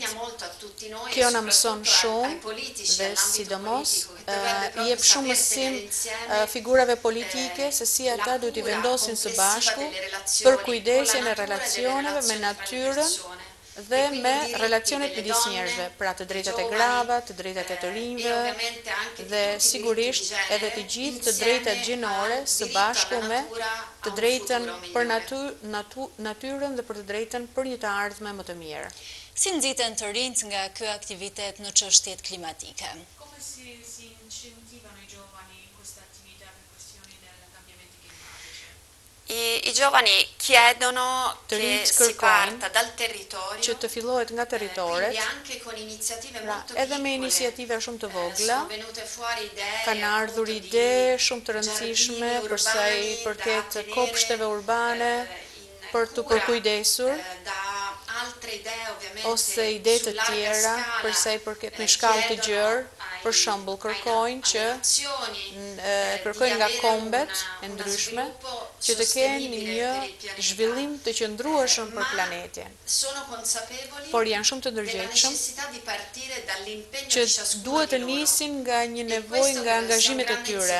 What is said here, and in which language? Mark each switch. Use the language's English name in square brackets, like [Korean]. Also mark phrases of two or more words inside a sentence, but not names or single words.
[Albanian] Kjo na mëson shumë dhe sidomos i jep shumë mësim figurave politike se si ata duhet i vendosin së bashku përkujdesjen e relacioneve me natyrën dhe me relacionet midis njerëzve, pra të drejtat e grava, të drejtat e të rinjve dhe sigurisht edhe të gjithë të drejtat gjinore së bashku me të drejtën për natyrën dhe për të drejtën për një të ardhme më të mirë. Si nxiten të rinjt nga ky aktivitet në çështjet klimatike? [Italian] Come si incentivano i giovani in questa attività per questioni del cambiamenti climatici? I giovani chiedono che si parta dal territorio, [Albanian] që të fillohet nga territoret, [Italian] quindi anche con iniziative molto [Albanian] edhe me [Italian] piccole. [Albanian] iniciativa shumë të vogla, [Italian] Sono venute fuori idee [Albanian] kanë ardhur [Italian] appunto [Albanian] ide [Italian] di [Albanian] shumë të rëndësishme [Italian] giardini [Albanian] përsa i [Italian] urbani [Albanian] përket [Italian] da tenere, [Albanian] kopshteve urbane [Italian] in [Albanian] për të [Italian] cura, [Albanian] përkujdesur, [Italian] da altre idee ovviamente [Albanian] ose ide të [Italian] su larga [Albanian] tjera [Italian] scala, [Albanian] përsa i përket me shkallë të gjerë, për shembull kërkojnë që kërkojnë nga kombet e ndryshme që të kenë një zhvillim të qëndrueshëm për planetin. Por janë shumë të ndërgjegjshëm që duhet të nisin nga një nevojë nga angazhimet e tyre.